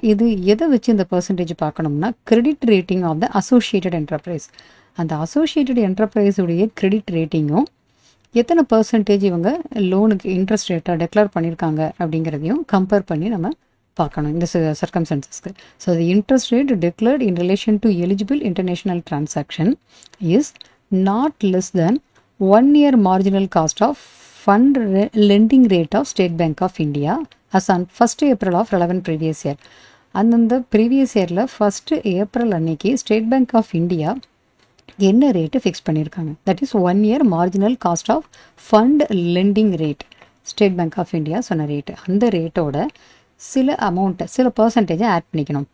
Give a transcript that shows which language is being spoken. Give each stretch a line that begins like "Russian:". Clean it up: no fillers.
Tamil: இது எதை வச்சு இந்த பர்சன்டேஜ் பார்க்கணும்னா credit rating of the associated enterprise, அந்த அசோசியேட்டட் என்டர்பிரைஸுடைய கிரெடிட் ரேட்டிங்கும் எத்தனை பர்சன்டேஜ் இவங்க லோனுக்கு இன்ட்ரெஸ்ட் ரேட்டாக டெக்ளேர் பண்ணியிருக்காங்க அப்படிங்கிறதையும் கம்பேர் பண்ணி நம்ம பார்க்கணும் இந்த சர்க்கம்ஸ்டன்சஸ்க்கு.
English: So the interest rate declared in relation to eligible international transaction is not less than 1 year marginal cost of fund lending rate of State Bank of India as on 1st April of relevant previous year.
Tamil: அந்தந்த previous இயரில் 1st April அன்னைக்கு state bank of India என்ன rate fix பண்ணியிருக்காங்க, that is
English: 1 year marginal cost of fund lending rate.
Tamil: State bank of India சொன்ன rate, அந்த ரேட்டோட சில அமௌண்ட்டை சில பர்சன்டேஜை ஆட் பண்ணிக்கணும்.